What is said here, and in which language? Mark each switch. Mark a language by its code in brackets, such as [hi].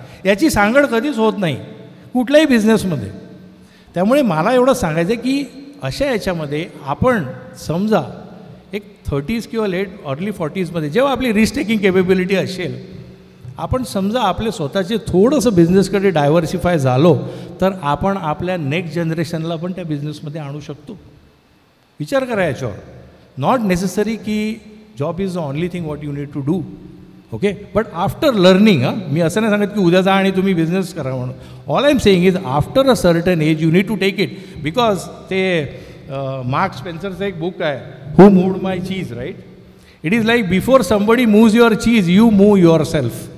[mr] याची सांगड कधीच होत नाही कुठल्याही बिझनेसमध्ये. त्यामुळे मला एवढं सांगायचं आहे की अशा याच्यामध्ये आपण समजा एक 30s किंवा लेट अर्ली 40sमध्ये जेव्हा आपली रिस्क टेकिंग केपेबिलिटी असेल, आपण समजा आपले स्वतःचे थोडंसं बिझनेसकडे डायव्हर्सिफाय झालो तर आपण आपल्या नेक्स्ट जनरेशनला पण त्या बिझनेसमध्ये आणू शकतो. विचार करा याच्यावर. [en] Not necessary की job is the only thing what you need to do. Okay, but after learning, [mr] मी असं नाही सांगत की उद्या जा आणि तुम्ही बिझनेस करा म्हणून. [en] All I am saying is after a certain age you need to take it. Because [mr] ते मार्क स्पेन्सरचं एक बुक आहे, [en] Who moved my cheese, right. It is like before somebody moves your cheese you move yourself.